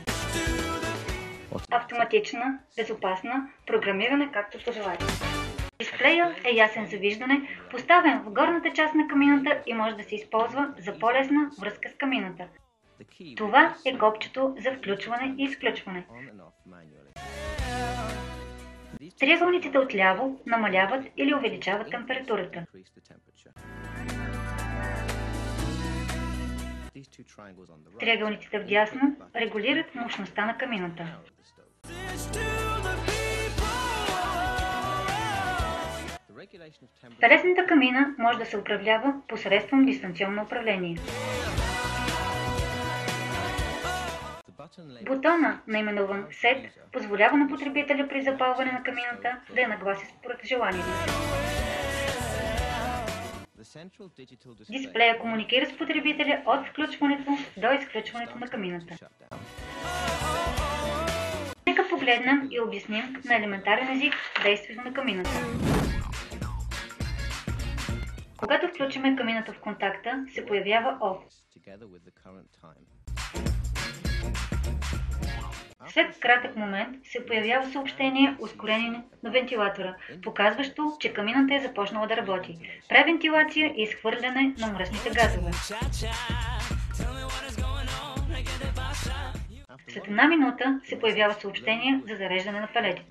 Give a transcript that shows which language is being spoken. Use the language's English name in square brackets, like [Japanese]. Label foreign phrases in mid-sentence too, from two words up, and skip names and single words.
[Bulgarian] Автоматична, безопасна, програмиране както пожелаете. Дисплея е ясен за виждане, поставен в горната част на камината и може да се използва за по-лесна връзка с камината. Това е копчето за включване и изключване. [English] on and off manually. [Bulgarian] Триъгълниците отляво намаляват или увеличават температурата. [English] Increase the temperature. These two triangles on the right [Bulgarian] Триъгълниците вдясно регулират мощността на камината. [English] power of the stove. The regulation of temperature [Bulgarian] Пелетната камина може да се управлява посредством дистанционно управление. [English] the button labeled [Bulgarian] Бутона, наименуван Set, позволява на потребителя при запалване на камината да я нагласи според желанието. [English] the central digital display [Bulgarian] Дисплея комуникира с потребителя от включването до изключването на камината. [English] shutdown. [Bulgarian] Нека погледнем и обясним на елементарен език действието на камината. Когато включиме камината в контакта, се появява Off. [English] Together with the current time. [Bulgarian] След кратък момент се появява съобщение ускорение на вентилатора, показващо, че камината е започнала да работи. Превентилация и изхвърляне на мръсните газове. След една минута се появява съобщение за зареждане на пелетите.